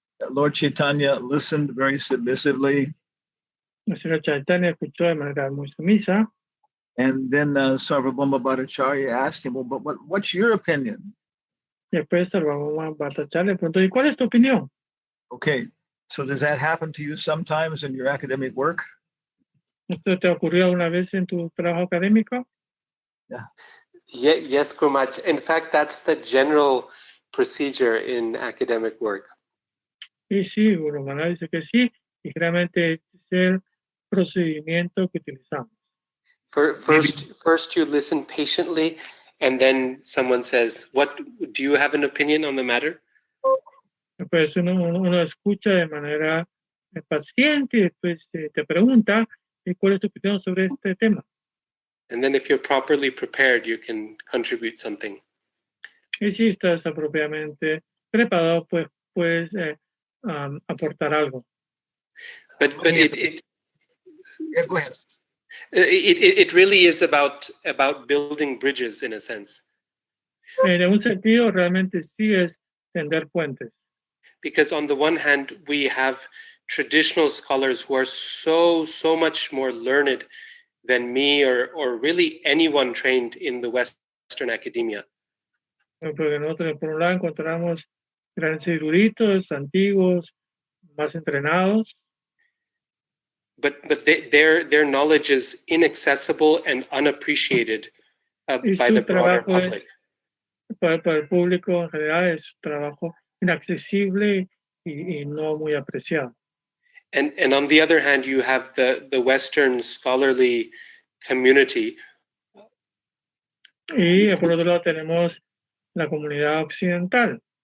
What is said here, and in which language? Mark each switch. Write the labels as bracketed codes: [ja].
[en] Lord Chaitanya listened very submissively. [es] El señor Chaitanya escuchó de manera muy sumisa. [en] And then Sarvabhauma Bhattacharya asked him, well, but what's your opinion? [es] Y después Sarvabhauma Bhattacharya le preguntó, ¿y cuál es tu opinión? [en] Okay, so does that happen to you sometimes in your academic work? [es] ¿Esto te ocurrió alguna vez en tu trabajo académico? [en] Yes, Gurumaj. In fact, that's the general procedure in academic work. [es] Y sí, Guru Maharaj dice que sí, y realmente es el procedimiento que utilizamos. [en] First you listen patiently, and then someone says, "What do you have an opinion on the matter?" [es] Después uno escucha de manera paciente y después te pregunta cuál es tu opinión sobre este tema. [en] And then if you're properly prepared, you can contribute something. [es] Y si estás apropiadamente preparado, pues puedes aportar algo. [en] But Yeah, go ahead. it really is about building bridges in a sense. [es] En un sentido, realmente sí es tender puentes. [en] Because on the one hand, we have traditional scholars who are so much more learned than me or really anyone trained in the Western academia. [es] Porque nosotros, por un lado, encontramos grandes eruditos, antiguos, más entrenados, [en] But their knowledge is inaccessible and unappreciated by the broader public. [es] Para el público en general es un trabajo inaccesible y no muy apreciado. [en] And on the other hand, you have the Western scholarly community. [es] Y por otro lado tenemos la comunidad occidental,